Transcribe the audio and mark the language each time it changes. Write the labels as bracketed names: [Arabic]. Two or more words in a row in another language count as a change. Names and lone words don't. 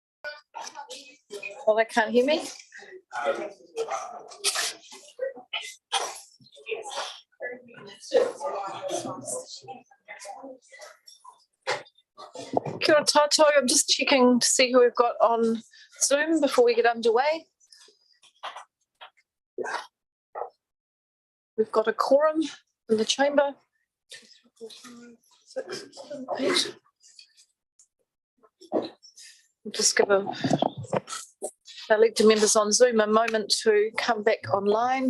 [English] Well, they can't hear me. [Māori] Kia ora tātou. [English] I'm just checking to see who we've got on Zoom before we get underway. We've got a quorum in the chamber. 2, 3, 4, 5, 6, 7, 8. We'll just give our elected members on Zoom a moment to come back online.